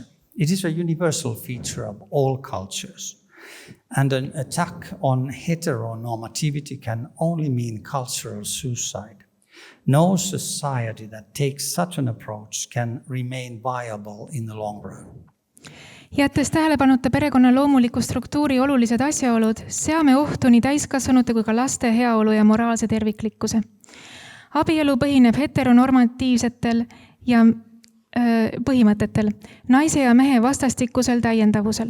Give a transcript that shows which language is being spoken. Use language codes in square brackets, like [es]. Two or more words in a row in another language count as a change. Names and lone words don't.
[en] It is a universal feature of all cultures, and an attack on heteronormativity can only mean cultural suicide. No society that takes such an approach can remain viable in the long run. [et] Jättes tähelepanuta perekonna loomuliku struktuuri olulised asjaolud, seame ohtu nii täiskasvanute kui ka laste heaolu ja moraalse terviklikkuse. Abielu põhineb heteronormatiivsetel ja põhimõtetel, naise ja mehe vastastikusel täiendavusel.